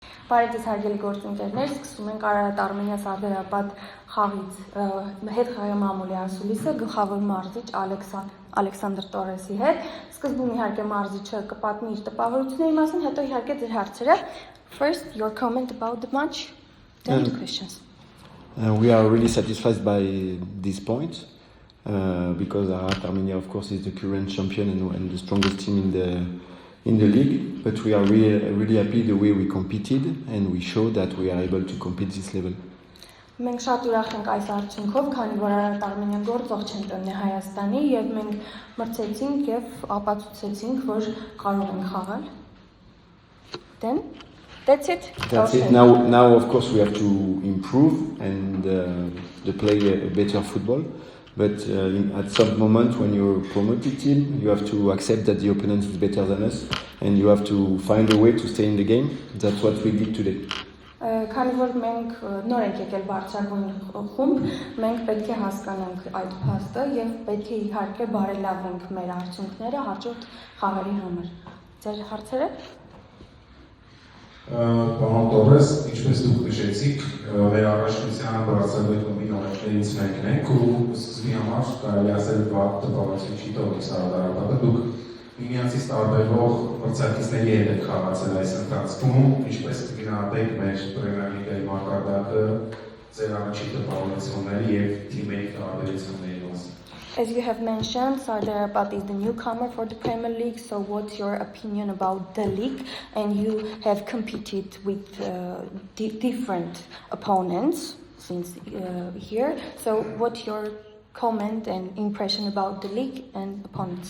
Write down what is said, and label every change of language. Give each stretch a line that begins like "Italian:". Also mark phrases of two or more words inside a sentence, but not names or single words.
Armenian: Բարև հարգելի գործընկերներ, սկսում ենք Արարատ Արմենիա Սարդարապատ խաղից հետ խաղի մամուլի ասուլիսը գլխավոր մարզիչ Ալեքսանդր Տորեսի հետ։ Սկզբում իհարկե մարզիչը կպատմի իր տպավորությունների մասին, հետո իհարկե ձեր հարցերը.
English: First, your comment about the match, then the questions. We are really satisfied by this point because Ararat Armenia, of course, is the current champion and the strongest team in the league. But we are really happy the way we competed and we showed that we are able to compete this level.
Armenian: Մենք շատ ուրախ ենք այս արդյունքով, քանի որ Արարատ Արմենիան գործող չեմպիոնն է Հայաստանի եւ մենք մրցեցինք եւ ապացուցեցինք, որ կարող ենք խաղալ.
English: Then that's it. That's it. Now, of course, we have to improve and play a better football. But at some moment, when you're a promoted team, you have to accept that the opponent is better than us, and you have to find a way to stay in the game. That's what we did today.
Armenian: Քանի որ մենք նոր ենք եկել բարձրագույն խումբ, մենք պետք է հասկանանք այդ փաստը եւ պետք է իհարկե բարելավենք մեր արդյունքները հաջորդ խաղերի համար։ Ձեր հարցերը? Պարոն Տորես, ինչպես դուք նշեցիք, մեր առաջնության բարձրագույն խմբի նորեկներից մեկն ենք ու սկզբի համար կարելի ասել վատ տպավորություն չի տալիս Սարդարապատը, դուք միմյանցից տարբերվող մրցակիցների հետ եք խաղացել այս ընթացքում, ինչպես կգնահատեք մեր Պրեմիեր լիգայի մակարդակը, ձեր առաջին տպավորությունների եւ թիմերի տարբերությունների մասին։
English: As you have mentioned, Sardarapat is the newcomer for the Premier League, so what's your opinion about the league? And you have competed with different opponents since here, so what's your comment and impression about the league and opponents?